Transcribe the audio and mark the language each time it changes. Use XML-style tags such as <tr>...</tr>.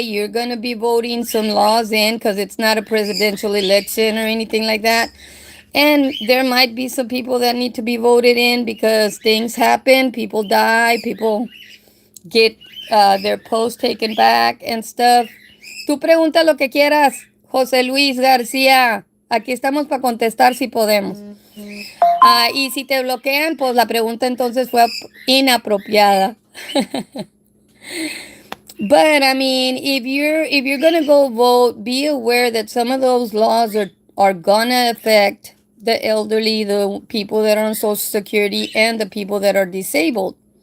<en>You're going to be voting some laws in because it's not a presidential election or anything like that. And there might be some people that need to be voted in because things happen, people die, people get their posts taken back and stuff.</en> <es>Tú pregunta lo que quieras, José Luis García. Aquí estamos para contestar si podemos. Y si te bloquean, pues la pregunta entonces fue inapropiada.</es> <en>But I mean, if you're gonna go vote, be aware that some of those laws are gonna affect the elderly, the people that are on Social Security, and the people that are disabled.</en>